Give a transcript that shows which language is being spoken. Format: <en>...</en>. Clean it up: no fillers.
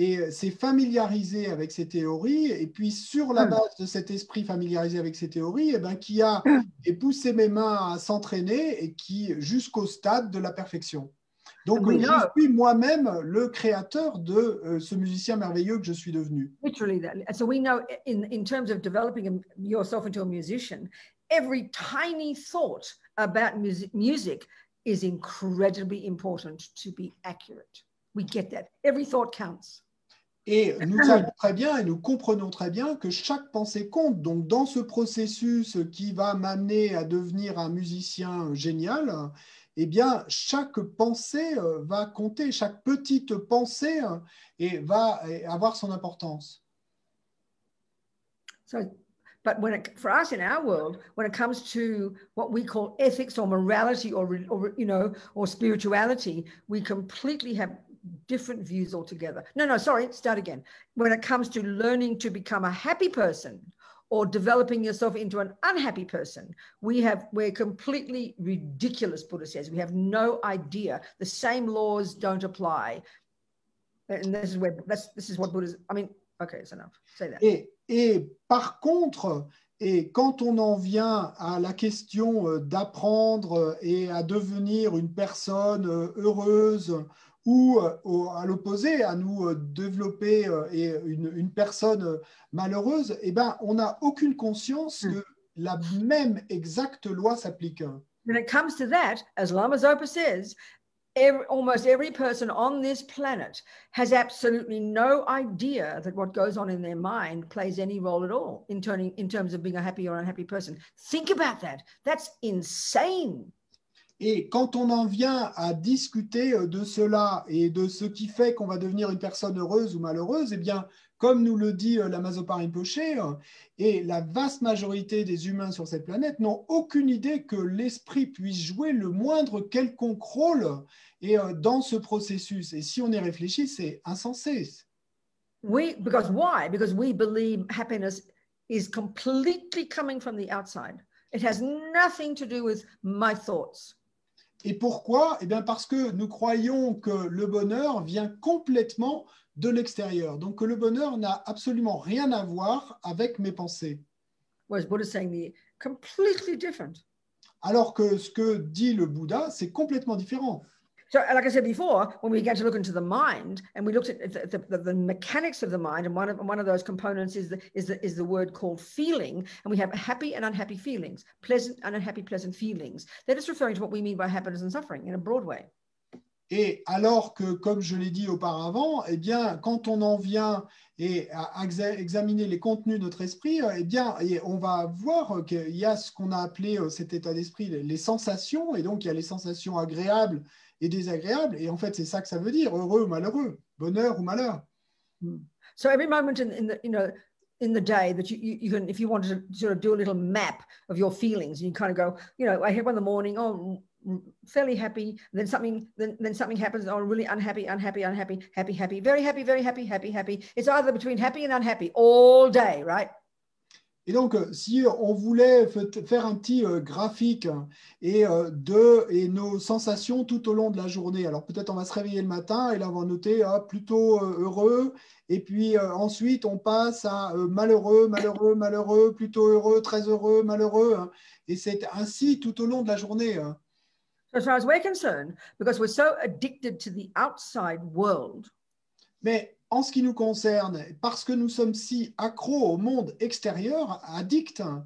<fr>s'est familiarisé avec ces théories, et puis sur la base de cet esprit familiarisé avec ces théories, eh ben, qui a poussé mes mains à s'entraîner et qui jusqu'au stade de la perfection. Donc,</fr> <en>And we</en> <fr>je</fr> <en>know,</en> <fr>suis moi-même le créateur de ce musicien merveilleux que je suis devenu.</fr> <en>literally that. And so we know in terms of developing yourself into a musician, every tiny thought about music is incredibly important to be accurate. We get that. Every thought counts.</en> <fr>Et nous savons très bien et nous comprenons très bien que chaque pensée compte. Donc, dans ce processus qui va m'amener à devenir un musicien génial, eh bien, chaque pensée va compter, chaque petite pensée va avoir son importance.</fr> <en>So, but for us in our world, when it comes to what we call ethics or morality or spirituality, we completely have different views altogether. No, sorry, start again. When it comes to learning to become a happy person or developing yourself into an unhappy person, we're completely ridiculous, Buddha says. We have no idea. The same laws don't apply. And this is what Buddha's, I mean, okay, it's enough. Say that.</en> <fr>Et par contre, et quand on en vient à la question d'apprendre et à devenir une personne heureuse, ou à l'opposé, à nous développer une personne malheureuse, eh ben, on n'a aucune conscience que la même exacte loi s'applique.</fr> <en>When it comes to that, as Lama Zopa says, almost every person on this planet has absolutely no idea that what goes on in their mind plays any role at all in terms of being a happy or unhappy person. Think about that. That's insane.</en> <fr>Et quand on en vient à discuter de cela et de ce qui fait qu'on va devenir une personne heureuse ou malheureuse, eh bien, comme nous le dit Lama Zopa Rinpoche, et la vaste majorité des humains sur cette planète n'ont aucune idée que l'esprit puisse jouer le moindre quelconque rôle dans ce processus. Et si on y réfléchit, c'est insensé.</fr> <en>Because why? Because we believe happiness is completely coming from the outside. It has nothing to do with my thoughts.</en> <fr>Et pourquoi? Eh bien parce que nous croyons que le bonheur vient complètement de l'extérieur. Donc que le bonheur n'a absolument rien à voir avec mes pensées.</fr> <en>Whereas Buddha is saying completely different.</en> <fr>Alors que ce que dit le Bouddha, c'est complètement différent.</fr> <en>So, like I said before, when we began to look into the mind and we looked at the mechanics of the mind, and one of those components is the word called feeling, and we have happy and unhappy feelings, pleasant and unhappy pleasant feelings. That is referring to what we mean by happiness and suffering in a broad way.</en> <fr>Et alors que, comme je l'ai dit auparavant, eh bien, quand on en vient à examiner les contenus de notre esprit, eh bien, on va voir qu'il y a ce qu'on a appelé cet état d'esprit, les sensations, et donc il y a les sensations agréables et désagréables, et en fait, c'est ça que ça veut dire, heureux ou malheureux, bonheur ou malheur.</fr> <en>So every moment in the day that you can, if you want to sort of do a little map of your feelings, you kind of go, I have one in the morning, fairly happy, then something happens, really unhappy, happy, very happy. It's either between happy and unhappy all day, right?</en> <fr>Et donc, si on voulait faire un petit graphique et nos sensations tout au long de la journée, alors peut-être on va se réveiller le matin et là on va noter plutôt heureux, et puis ensuite on passe à malheureux, plutôt heureux, très heureux, malheureux, hein, et c'est ainsi tout au long de la journée. Hein.</fr> <en>So as far as we're concerned, because we're so addicted to the outside world.</en> <fr>Mais en ce qui nous concerne, parce que nous sommes si accros au monde extérieur, addicts.</fr>